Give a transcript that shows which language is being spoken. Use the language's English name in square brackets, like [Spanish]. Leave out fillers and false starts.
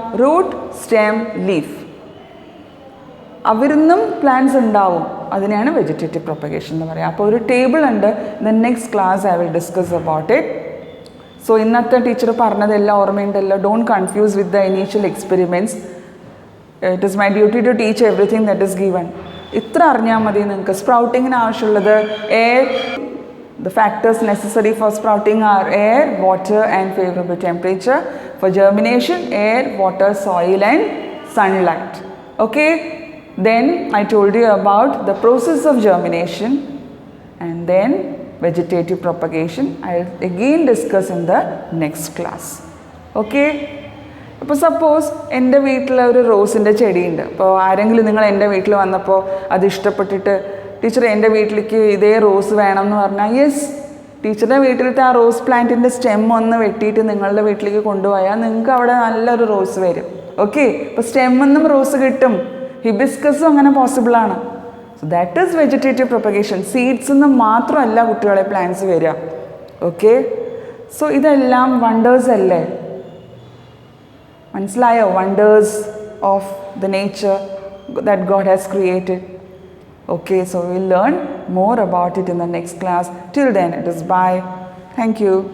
[Malayalam] Root, stem, leaf. അവരിന്നും plants ഉണ്ടാവും. അതിനെയാണ് vegetative propagation എന്ന് പറയുക. അപ്പോൾ ഒരു ടേബിൾ ഉണ്ട്. [English] The next class I will discuss about it. So [Malayalam] ഇന്നത്തെ ടീച്ചർ പറഞ്ഞതെല്ലാം ഓർമ്മയുണ്ടല്ലോ. [English] Don't confuse with the initial experiments. It is my duty to teach everything that is given. [Malayalam] ഇത്ര അറിഞ്ഞാൽ മതി നിങ്ങൾക്ക്. സ്പ്രൗട്ടിങ്ങിന് ആവശ്യമുള്ളത് air, [English] the factors necessary for sprouting are air, water and favorable temperature. For germination, air, water, soil and sunlight. Okay, then I told you about the process of germination and then vegetative propagation. I'll again discuss in the next class. [Malayalam] Okay, ഇപ്പോൾ suppose എൻ്റെ വീട്ടിൽ ഒരു റോസിൻ്റെ ചെടിയുണ്ട്. അപ്പോൾ ആരെങ്കിലും നിങ്ങൾ എൻ്റെ വീട്ടിൽ വന്നപ്പോൾ അത് ഇഷ്ടപ്പെട്ടിട്ട് ടീച്ചർ എൻ്റെ വീട്ടിലേക്ക് ഇതേ റോസ് വേണം എന്ന് പറഞ്ഞാൽ യെസ്, ടീച്ചറുടെ വീട്ടിലത്തെ ആ റോസ് പ്ലാന്റിൻ്റെ സ്റ്റെം ഒന്ന് വെട്ടിയിട്ട് നിങ്ങളുടെ വീട്ടിലേക്ക് കൊണ്ടുപോയാൽ നിങ്ങൾക്ക് അവിടെ നല്ലൊരു റോസ് വരും. ഓക്കെ, ഇപ്പോൾ സ്റ്റെമ്മിൽ നിന്നും റോസ് കിട്ടും. ഹിബിസ്കസും അങ്ങനെ പോസിബിളാണ്. [English] So that is vegetative propagation. [Malayalam] സീഡ്സിൽ നിന്ന് മാത്രമല്ല കുട്ടികളെ പ്ലാന്റ്സ് വരിക. ഓക്കെ, സോ ഇതെല്ലാം വണ്ടേഴ്സ് അല്ലേ? മനസ്സിലായോ? [English] Wonders of the nature that God has created. Okay, so we'll learn more about it in the next class. Till then, it is bye. Thank you.